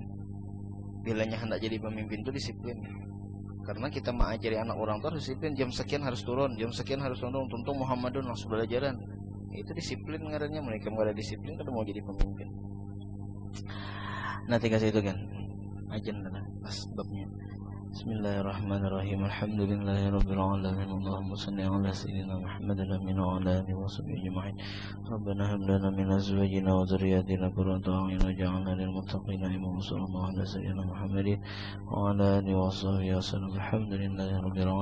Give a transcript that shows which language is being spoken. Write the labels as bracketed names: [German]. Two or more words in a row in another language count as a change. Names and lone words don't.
[Banjar] Bilanya hendak jadi pemimpin itu disiplin. Karena kita mengajari anak orang tua harus disiplin, jam sekian harus turun, jam sekian harus turun, tuntung Muhammadun langsung belajaran. Itu disiplin ngarannya. Mereka kada disiplin kada mau jadi pemimpin. Nanti kasih itu kan ajan pas babnya. [Arabic] بسم الله الرحمن الرحيم. الحمد لله رب العالمين. اللهم صل على سيدنا محمد وعلى آله وصحبه أجمعين. ربنا هب لنا من أزواجنا وذرياتنا قرة أعين واجعلنا للمتقين إماما. صلى الله على سيدنا محمد وعلى آله وصحبه وسلم.